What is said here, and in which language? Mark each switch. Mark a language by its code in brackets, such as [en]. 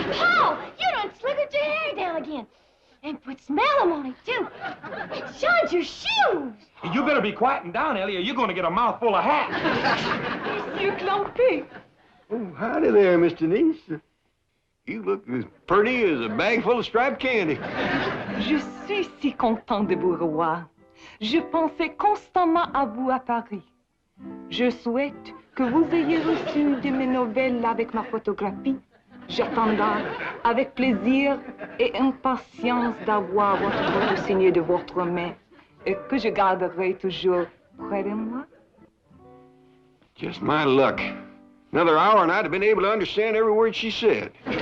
[en] Paul, you done slickered your hair down again. And put smellum on it, too. And shined your shoes. You better be quieting down, Elly, or you're gonna get a mouthful of hat. Monsieur Clampett. Oh, howdy there, Miss Denise. You look as pretty as a bag full of striped candy. [fr] Je suis si content de vous revoir. Je pensais constamment à vous à Paris. Je souhaite que vous ayez reçu de mes nouvelles avec ma photographie. J'attendrai avec plaisir et impatience d'avoir votre photo signée de votre main et que je garderai toujours près de moi. [en] Just my luck. Another hour and I'd have been able to understand every word she said.